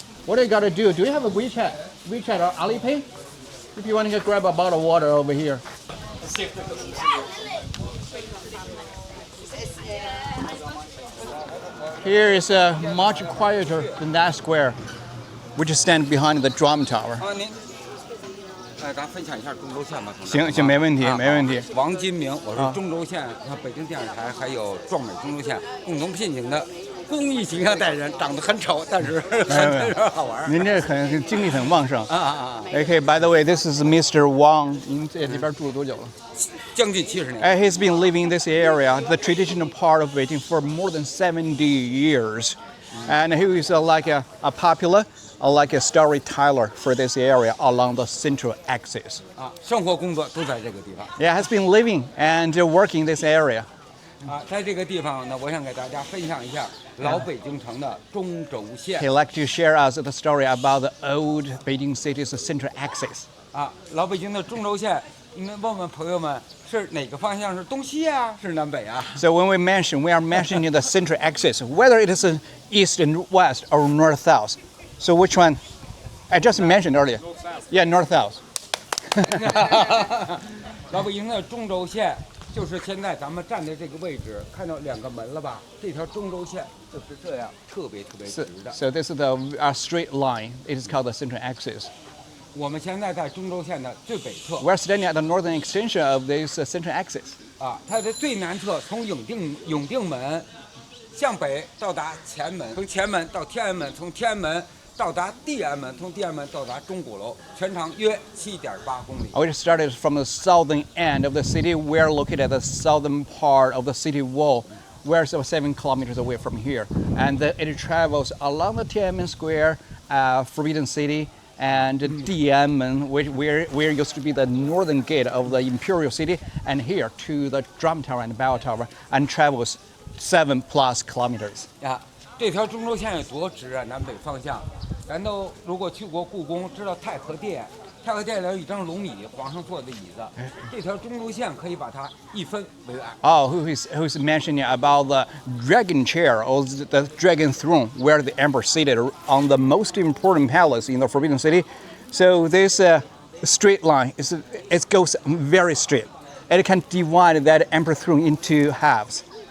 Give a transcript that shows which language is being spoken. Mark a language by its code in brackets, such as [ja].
[en] What do you got to do? Do you have a WeChat or Alipay? If you want to grab a bottle of water over here. Here is much quieter than that square, which stands behind the drum tower. [zh] 您，咱分享一下中轴线吧。行，没问题，没问题。王金明，我是中轴线和北京电视台还有壮美中轴线共同聘请的公益形象代言人，长得很丑，但是很好玩。您这很精力很旺盛。 [en] Okay, by the way, this is Mr. [zh] Wang. 您在这边住了多久了？将近70年。 [en] He's been living in this area, the traditional part of Beijing, for more than 70 years. And he is like a popular, like a storyteller for this area along the central axis. [zh] 生活工作都在这个地方。 [en] Yeah, has been living and working in this area. [zh] 在这个地方呢，我想给大家分享一下老北京城的中轴线。 [en] He'd like to share us the story about the old Beijing city's central axis. [zh] 老北京的中轴线，你们问问朋友们，是哪个方向是东西啊，是南北啊？ [en] So when we are mentioning the central axis, whether it is east and west or north-south. So which one? I just mentioned earlier. Yeah, north-south. [zh] 老北京的中轴线就是现在咱们站的这个位置，看到2个门了吧？这条中轴线就是这样，特别直的。 [en] So this is the straight line. It is called the central axis. [zh] 我们现在在中轴线的最北侧。 [en] We're standing at the northern extension of this central axis. [zh] 它的最南侧从永定门向北到达前门，从前门到天安门，从天安门到达地安门，从地安门到达钟鼓楼，全长约7.8公里。 [en] We started from the southern end of the city. We're located at the southern part of the city wall. We're 7 kilometers away from here. And it travels along the Tiananmen Square, Forbidden City, and Dianmen, where used to be the northern gate of the imperial city, and here to the drum tower and bell tower, and travels 7+ kilometers. [zh] 这条中轴线有多直啊？南北方向，咱都如果去过故宫，知道太和殿。太和殿里有一张龙椅，皇上坐的椅子。这条中轴线可以把它一分为二。 [en] Who's mentioning about the dragon chair or the dragon throne where the emperor seated on the most important palace in the Forbidden City? So this straight line it goes very straight. It can divide that emperor throne into halves.